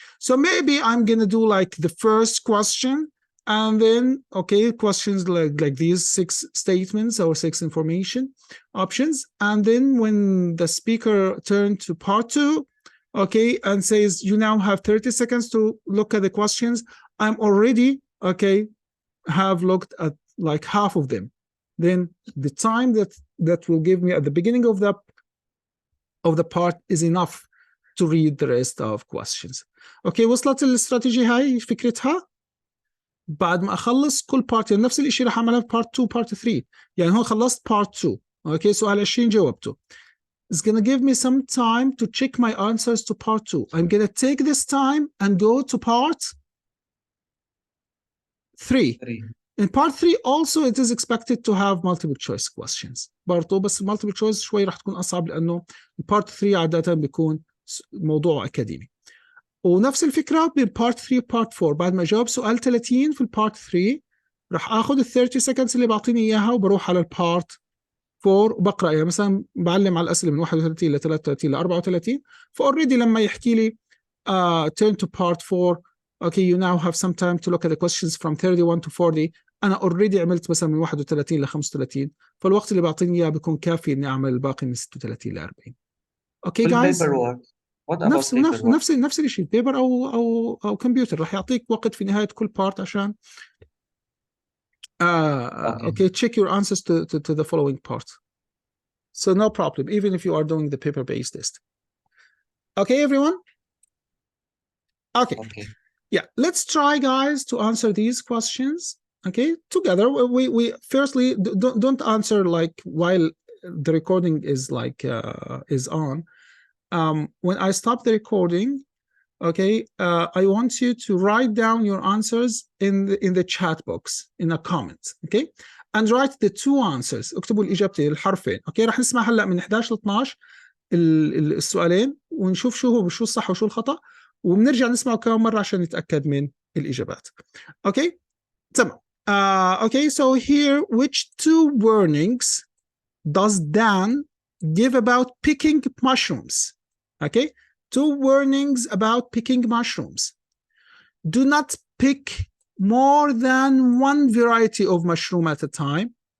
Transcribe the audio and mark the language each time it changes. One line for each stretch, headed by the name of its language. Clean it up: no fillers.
English: So maybe I'm gonna do like the first question, and then okay, questions like these 6 statements or 6 information options, and then when the speaker turns to part 2, okay, and says you now have 30 seconds to look at the questions, I'm already okay have looked at like half of them. Then the time that will give me at the beginning of the part is enough to read the rest of questions.
Arabic: Okay, وصلت الاستراتيجي هاي فكرتها؟ بعد ما اخلص كل بارت، يعني نفس الشيء راح اعملها في بارت 2 بارت 3. يعني هون خلصت بارت 2، اوكي، سؤال 20 جاوبته.
English: It's gonna give me some time to check my answers to part 2. I'm gonna take this time and go to part 3. In part 3 also it is expected to have multiple choice questions
Arabic: برضو، بس multiple choice شوي راح تكون أصعب لأنه part 3 عادة بيكون موضوع أكاديمي. ونفس الفكرة بالبارت 3 بارت 4، بعد ما أجاوب سؤال 30 في البارت 3 راح آخذ ال 30 seconds اللي بعطيني إياها وبروح على البارت 4 وبقرأ، يعني مثلا بعلم على الأسئلة من 31 ل 33 ل 34، فأوريدي لما يحكي لي
English: turn to part 4 okay you now have some time to look at the questions from 31 to 40،
Arabic: أنا already عملت مثلا من 31 ل 35، فالوقت اللي بعطيني إياه بيكون كافي إني أعمل الباقي من 36 ل 40.
English: Okay guys. What about paperwork؟
Arabic: نفس الشيء، بيبر أو كمبيوتر راح يعطيك وقت في نهاية كل بارت عشان
English: okay check your answers to the following part. So no problem even if you are doing the paper-based test. Okay everyone. Okay. Yeah, let's try guys to answer these questions okay together. We firstly don't answer like while the recording is like is on. When I stop the recording, okay, I want you to write down your answers in the chat box, in a comment, okay? And write the two answers.
Arabic: اكتبوا الإجابتين الحرفين. اوكي، رح نسمع هلا من 11 ل 12 السؤالين، ونشوف شو الصح وشو الخطأ، وبنرجع نسمعه كمان مرة عشان نتأكد من الإجابات. اوكي، تمام.
English: Okay, so here, which two warnings does Dan give about picking mushrooms? Okay, two warnings about picking mushrooms. Do not pick more than one variety of mushroom at a time.